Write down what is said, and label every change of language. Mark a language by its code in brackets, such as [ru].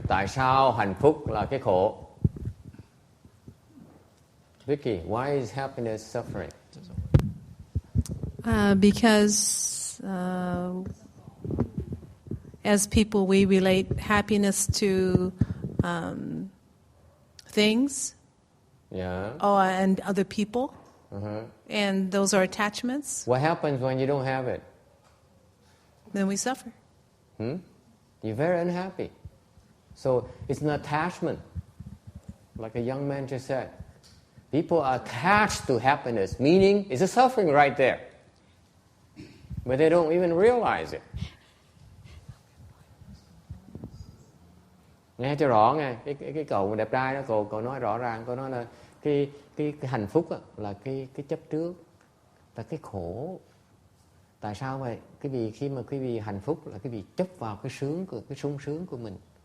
[vi] Tại sao hạnh phúc là cái khổ? [en] Vicky, why is happiness suffering? Because as people, we relate happiness to things, and other people, and those are attachments. What happens when you don't have it? Then we suffer. You're very unhappy. So it's an attachment, like a young man just said. People are attached to happiness, meaning it's a suffering right there. But they don't even realize it. [vi] Nghe cho rõ nghe, cái cậu đẹp trai đó, cậu nói rõ ràng, cậu nói là cái hạnh phúc đó, là cái chấp trước, là cái khổ. Tại sao vậy? Khi mà quý vị hạnh phúc là quý vị chấp vào cái sung sướng của mình.